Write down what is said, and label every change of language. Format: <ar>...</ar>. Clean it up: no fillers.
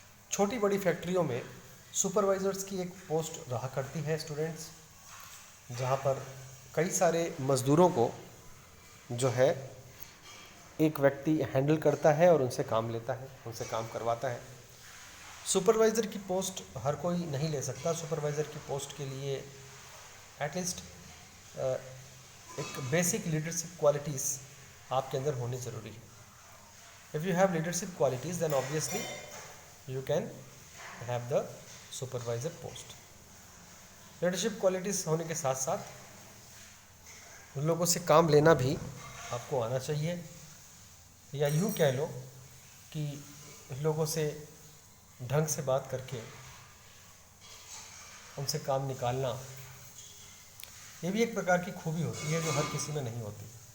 <hi>छोटी बड़ी फैक्ट्रियों में सुपरवाइजर्स की एक पोस्ट रहा करती है स्टूडेंट्स, जहाँ पर कई सारे मज़दूरों को जो है एक व्यक्ति हैंडल करता है और उनसे काम लेता है, उनसे काम करवाता है। सुपरवाइज़र की पोस्ट हर कोई नहीं ले सकता। सुपरवाइज़र की पोस्ट के लिए एटलीस्ट एक बेसिक लीडरशिप क्वालिटीज़ आपके अंदर होनी ज़रूरी है।</hi> <en>If you have leadership qualities, then obviously you can have the supervisor post.</en> <hi>Leadership qualities होने के साथ साथ उन लोगों से काम लेना भी आपको आना चाहिए, या यूँ कह लो कि लोगों से ढंग से बात करके उनसे काम निकालना, ये भी एक प्रकार की खूबी होती है जो हर किसी में नहीं होती।</hi>